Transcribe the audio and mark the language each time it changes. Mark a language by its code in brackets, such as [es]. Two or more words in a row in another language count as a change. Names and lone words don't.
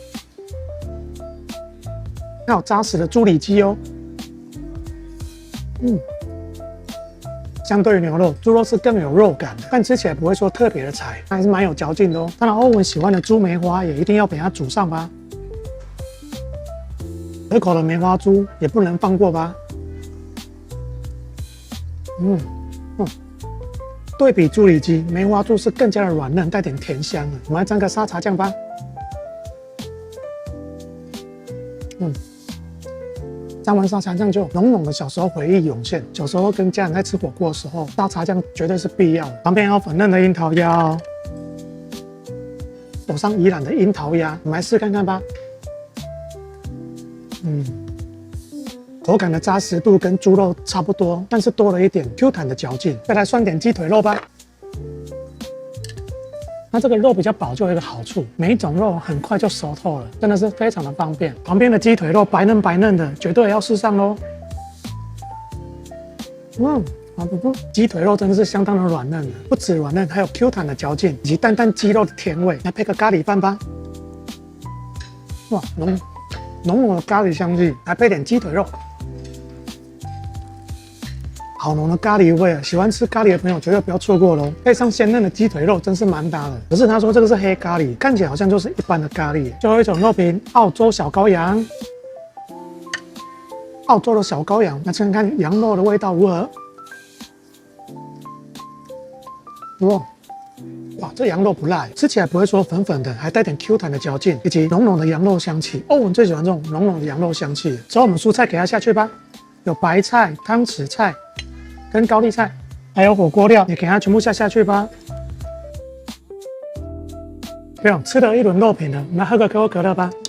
[zh] 還有扎實的豬里脊哦，相對於牛肉，豬肉是更有肉感的，但吃起來不會說特別的柴，還是蠻有嚼勁的哦。當然，歐文喜歡的豬梅花也一定要給它煮上吧。可口的梅花豬也不能放過吧。對比豬里脊，梅花豬是更加的軟嫩，帶點甜香的。我們來沾個沙茶醬吧。沾完沙茶醬就濃濃的小時候回憶湧現。小時候跟家人在吃火鍋的時候，沙茶醬絕對是必要的。旁邊還有粉嫩的櫻桃鴨哦，手上宜蘭的櫻桃鴨，我們來試看看吧。口感的扎實度跟豬肉差不多，但是多了一點 Q 彈的嚼勁。再來涮點雞腿肉吧。那這個肉比較薄，就有一個好處，每一種肉很快就熟透了，真的是非常的方便。旁邊的雞腿肉白嫩白嫩的，絕對也要試上嘍。雞腿肉真的是相當的軟嫩的，不止軟嫩，還有 Q 彈的嚼勁，以及淡淡雞肉的甜味。來配個咖喱飯吧。哇，濃濃的咖喱香氣，來配點雞腿肉。好濃的咖喱味啊！喜歡吃咖喱的朋友絕對不要錯過嘍。配上鮮嫩的雞腿肉，真是蠻搭的。可是他說這個是黑咖喱，看起來好像就是一般的咖喱。最後一種肉品，澳洲小羔羊。澳洲的小羔羊，那看看羊肉的味道如何？哇，这羊肉不辣，吃起來不會說粉粉的，還帶點 Q 彈的嚼勁，以及濃濃的羊肉香氣。歐文最喜歡這種濃濃的羊肉香氣。之後我們蔬菜給它下去吧，有白菜、湯匙菜。跟高麗菜，還有火鍋料，也給它全部下去吧。不用吃了一輪肉品了，我們來喝個可口可樂吧。